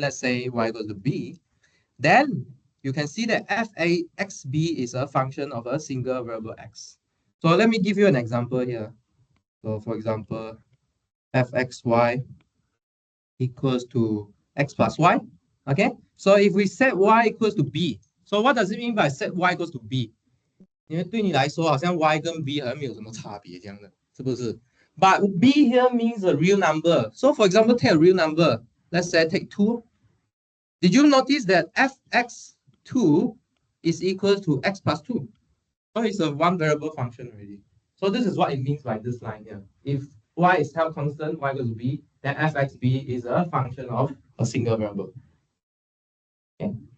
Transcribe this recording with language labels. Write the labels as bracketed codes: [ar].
[en] Let's say y equals to b. Then you can see that f(a)(xb) is a function of a single variable x. So let me give you an example here. So for example, fxy equals to x plus y. Okay, so if we set y equals to b, so what does it mean by set y equals to b? [zh] 因为对你来说，好像 y 跟 b 好像没有什么差别这样的，是不是？ [en] But b here means a real number. So for example, take a real number. Let's say take 2. Did you notice that fx2 is equal to x plus 2? So it's a one variable function already. So this is what it means by this line here. If y is held constant, y equals to b, then fxb is a function of a single variable. Okay?